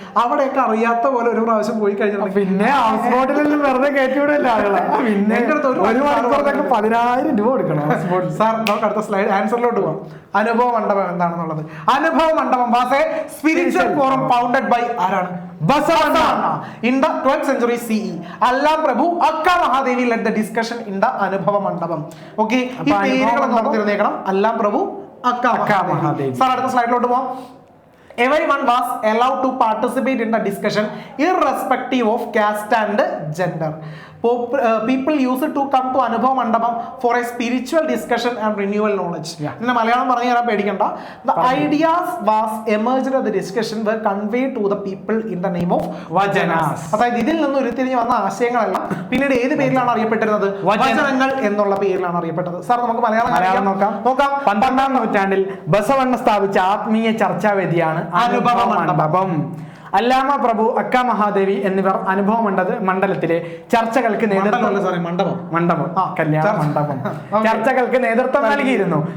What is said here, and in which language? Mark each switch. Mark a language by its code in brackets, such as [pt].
[ml] അവിടെയൊക്കെ അറിയാത്ത പോലെ ഒരു പ്രാവശ്യം പോയി കഴിഞ്ഞിട്ടുണ്ട്. പിന്നെ ഹൗസ് ബോട്ടിൽ വെറുതെ കയറ്റിവിടല്ല ആളുകളെ. പിന്നെ എൻ്റെ അടുത്ത് 10,000 രൂപ കൊടുക്കണം. സാർ, നമുക്ക് അടുത്ത സ്ലൈഡ് ആൻസറിലോട്ട് പോകാം. അനുഭവ മണ്ഡപം എന്താണെന്നുള്ളത്. [en] Anubhava Mandapam was a spiritual forum founded by ആരാണ്? [ml] Basavanna. [en] In the 12th century CE, Allama Prabhu Akka Mahadevi led the discussion in the Anubhava Mandapam. [ml] ഓക്കെ, ഈ പേരുകളൊന്നും നമുക്ക് തിരഞ്ഞേക്കണം. അല്ലാം പ്രഭു അക്ക മഹാദേവി. സാർ, അടുത്ത സ്ലൈഡിലോട്ട് പോവാം. [en] Everyone was allowed to participate in the discussion irrespective of caste and gender. People used to come to Anubhav Mandapam for a spiritual discussion and renewal knowledge. In Malayalam [ml] പറഞ്ഞു തരാൻ പേടിക്കണ്ട. [en] The ideas was emerged of the discussion were conveyed to the people in the name of vajanas. [ml] അതായത് ഇതിൽ നിന്ന് ഉരുത്തിരിഞ്ഞ് വന്ന ആശയങ്ങളെല്ലാം പിന്നീട് ഏത് പേരിലാണ് അറിയപ്പെട്ടിരുന്നത്? വചനങ്ങൾ എന്നുള്ള പേരിലാണ് അറിയപ്പെട്ടത്. സാർ, നമുക്ക് മലയാളം നോക്കാം. 12ാം നൂറ്റാണ്ടിൽ ബസവണ്ണ സ്ഥാപിച്ച ആത്മീയ ചർച്ചാവേദിയാണ് അനുഭവ മണ്ഡപം. അല്ലാമ പ്രഭു, അക്ക മഹാദേവി എന്നിവർ അനുഭവ മണ്ഡലത്തിലെ ചർച്ചകൾക്ക് മണ്ഡപം കല്യാണ മണ്ഡപം ചർച്ചകൾക്ക് നേതൃത്വം നൽകിയിരുന്നു.